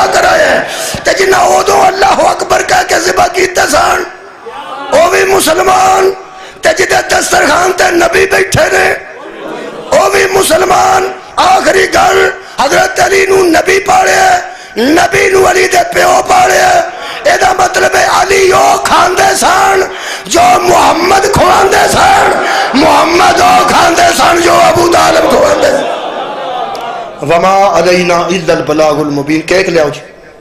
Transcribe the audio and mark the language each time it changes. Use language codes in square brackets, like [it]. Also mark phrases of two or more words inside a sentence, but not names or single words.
[pa] ਕਰਾਇਆ ਤੇ ਜਿਨ੍ਹਾਂ ਉਦੋਂ [ar] الله أكبر [pa] ਕਹਿ ਕੇ ਜ਼ਿਬਾ ਕੀਤੇ ਸਨ ਉਹ ਵੀ ਮੁਸਲਮਾਨ ਤੇ ਜਿਹਦੇ ਦਸਤਰਖਾਨ ਤੇ ਨਬੀ ਬੈਠੇ ਨੇ ਉਹ ਵੀ ਮੁਸਲਮਾਨ ਆਖਰੀ ਗੱਲ حضرت علی نو نبی پالیا نبی نو علی دے پیو پالیا ایدہ مطلب ہے علی او کھاندے سان جو محمد کھواندے سان محمد او کھاندے سان جو ابو طالب کھواندے سان [ar] وما علینا الا البلاغ المبین [pa] کہہ لیا ہو جی